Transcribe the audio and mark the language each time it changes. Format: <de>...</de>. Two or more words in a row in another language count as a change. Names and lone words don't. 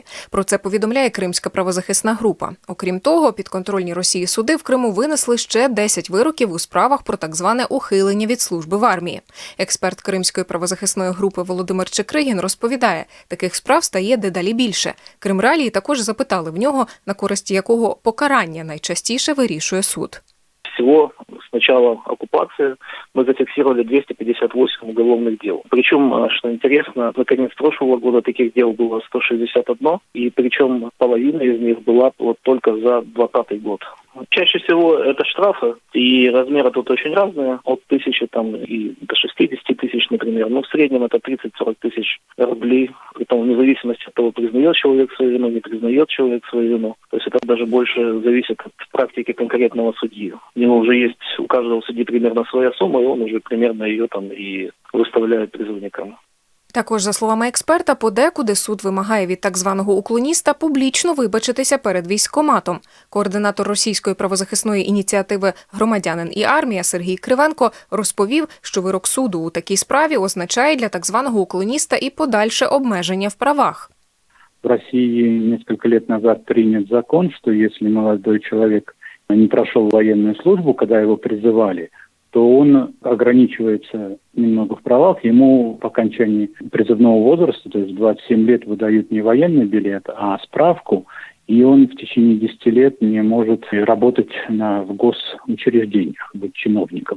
<uk>Про це повідомляє Кримська правозахисна група. Окрім того, підконтрольні Росії суди в Криму винесли ще 10 вироків у справах про так зване ухилення від служби в армії. Експерт Кримської правозахисної групи Володимир Чекригін розповідає, таких справ стає дедалі більше. Крим Реалії також запитали в нього, на користь якого покарання найчастіше вирішує суд.</uk> <ru>Всего с начала оккупации мы зафиксировали 258 уголовных дел. Причем, что интересно, на конец прошлого года таких дел было 161, и причем половина из них была вот только за 2020 год. Чаще всего это штрафы, и размеры тут очень разные, от 1000 и до 60 тысяч, например. Но в среднем это 30-40 тысяч рублей, притом вне зависимости от того, признает человек свою вину, не признает человек свою вину. То есть это даже больше зависит от практики конкретного судьи. У него уже есть у каждого судьи примерно своя сумма, и он уже примерно ее и выставляет призывникам.</ru> <uk>Також, за словами експерта, подекуди суд вимагає від так званого уклоніста публічно вибачитися перед військкоматом. Координатор російської правозахисної ініціативи «Громадянин і армія» Сергій Кривенко розповів, що вирок суду у такій справі означає для так званого уклоніста і подальше обмеження в правах.</uk> <ru>В России несколько лет назад принят закон, что если молодой человек не прошел военную службу, когда его призывали, то он ограничивается немного в правах. Ему по окончании призывного возраста, то есть в 27 лет, выдают не военный билет, а справку, и он в течение 10 лет не может работать в госучреждениях, быть чиновником.</ru>